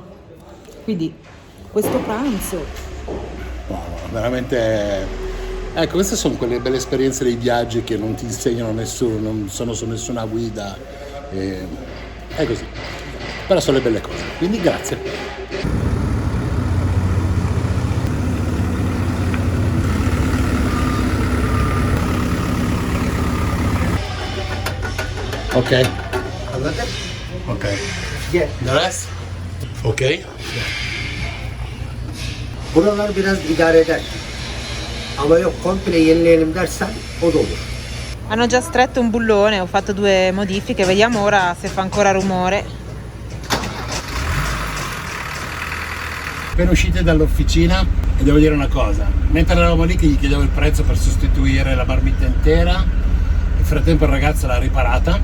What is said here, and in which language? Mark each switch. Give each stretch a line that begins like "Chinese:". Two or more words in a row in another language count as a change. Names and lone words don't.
Italian: Quindi questo pranzo. No, veramente. Ecco, queste sono quelle belle esperienze dei viaggi che non ti insegnano nessuno, non sono su nessuna guida. È così. Però sono le belle cose. Quindi grazie. Ok.
Turkish: Anladın? Ok. Gel.
English: The rest?
Turkish: Ok. Buralar biraz idare eder. Ama yok komple yenileyelim dersen o da olur.
Italian: Hanno già stretto un bullone, ho fatto 2 modifiche, vediamo ora se fa ancora rumore. Appena uscite dall'officina, e devo dire una cosa, mentre eravamo lì che gli chiedevo il prezzo per sostituire la marmitta intera, nel frattempo il ragazzo l'ha riparata